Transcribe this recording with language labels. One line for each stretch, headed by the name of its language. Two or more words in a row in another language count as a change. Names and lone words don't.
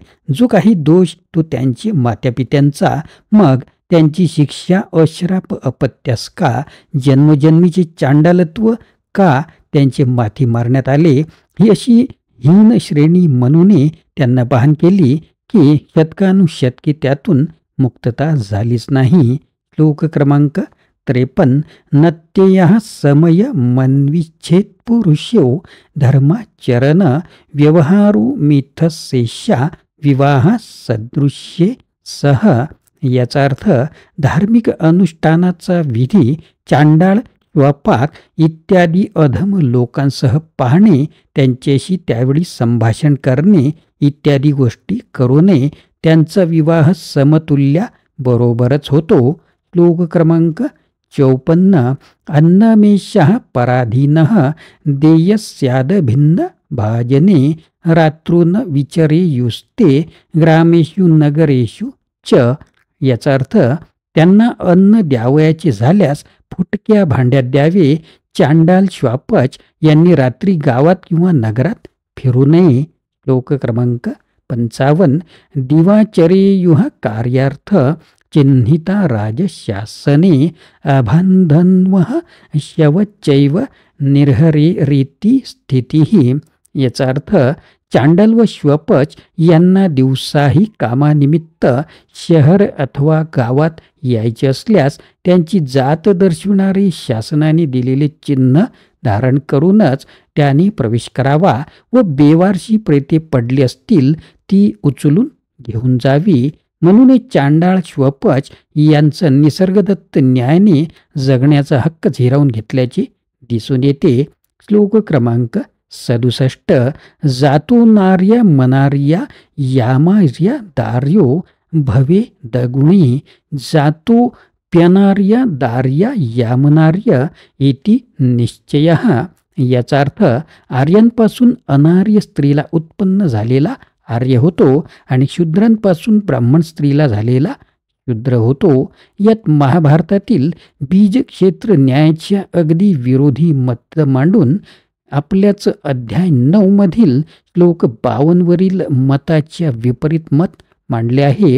Marathi: जो काही दोष तो त्यांची मातापित्यांचा, मग त्यांची शिक्षा अश्राप अपत्यास का? जन्मजन्मीचे चांडालत्व का त्यांचे माथी मारण्यात आले? ही अशी हीन श्रेणी म्हणून त्यांना बहान केली की शतकानुशतके त्यातून मुक्तता झालीच नाही. श्लोक क्रमांक 53.
Sanskrit: नत्ययः समय मन्विच्छेद पुरुषो धर्माचरण व्यवहारो मिथस्येषा विवाह सदृश्ये सह.
Marathi: याचा अर्थ धार्मिक अनुष्ठानाचा विधी चांडाळ, श्वपाक इत्यादी अधम लोकांसह पाहणे, त्यांच्याशी त्यावेळी संभाषण करणे इत्यादी गोष्टी करू नये. त्यांचा विवाह समतुल्या बरोबरच होतो. श्लोक क्रमांक 54.
Sanskrit: अन्नमेषः पराधीनः देयस्याद भिन्न भाजने रात्रून विचरेयुस्ते ग्रामेषु नगरेषु च.
Marathi: याचा अर्थ त्यांना अन्न द्यावयाचे झाल्यास फुटक्या भांड्यात द्यावे. चांडाल श्वापच यांनी रात्री गावात किंवा नगरात फिरू नये. श्लोक क्रमांक 55.
Sanskrit: दिवाचरेयुः कार्यार्थ चिन्हिता राजशासने अबांधन्वः शवच्चैव निर्हरे रीती स्थितीः.
Marathi: याचा अर्थ चांडाल व श्वपच यांना दिवसाही कामानिमित्त शहर अथवा गावात यायचे असल्यास त्यांची जात दर्शविणारे शासनाने दिलेले चिन्ह धारण करूनच त्यांनी प्रवेश करावा व बेवारशी प्रेते पडली असतील ती उचलून घेऊन जावी. म्हणून चांडाळ श्वपच यांचं निसर्गदत्त न्यायाने जगण्याचा हक्क हिरावून घेतल्याचे दिसून येते. श्लोक क्रमांक 67.
Sanskrit: जातो नार्या मनार्या यामार्या दार्यो भवे दगुणी जातो प्यनार्या दार्या यामनार्य इति निश्चयः.
Marathi: याचा अर्थ आर्यांपासून अनार्य स्त्रीला उत्पन्न झालेला आर्य होतो आणि शूद्रांपासून ब्राह्मण स्त्रीला झालेला शूद्र होतो. यात महाभारतातील बीज क्षेत्र न्यायाच्या अगदी विरोधी मत मांडून आपल्याच अध्याय 9 मधील श्लोक 52 वरील मताच्या विपरीत मत मांडले आहे.